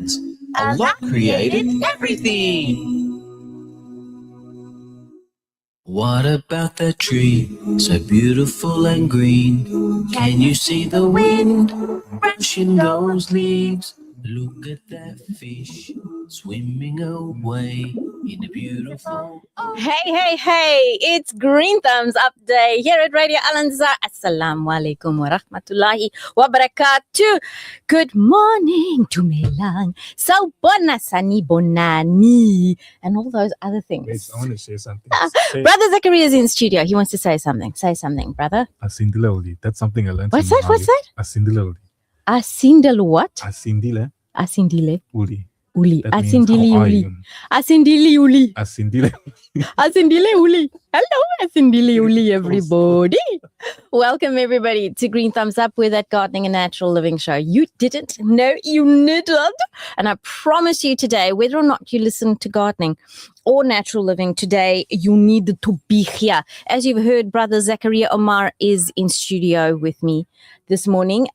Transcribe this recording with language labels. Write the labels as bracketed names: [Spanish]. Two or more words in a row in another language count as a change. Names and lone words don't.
[English] Allah created everything. What about that tree, so beautiful and green? Can you see the wind brushing those leaves? Look at that fish swimming away in a beautiful... Hey, it's Green Thumbs Up Day here at Radio Al-Ansar. [Arabic] السلام عليكم ورحمة الله وبركاته. [English] Good morning, Tumelang, [Zulu] Saubona Sani Bonani, [English] and all those other things. Wait, I want to say something. Brother Zachariah is in studio. He wants to say something. Say something, brother. Asindile uli. That's something I learned. What's that? Asindile uli. Asindile what? Asindile uli. uli. Asindili uli. Asindili uli. Asindile. Asindile uli. Hello, Asindile uli, everybody. Welcome, everybody, to Green Thumbs Up with that gardening and natural living show. You didn't know you needed. And I promise you today, whether or not you listen to gardening or natural living today, you need to be here. As you've heard, Brother Zachariah Omar is in studio with me this morning.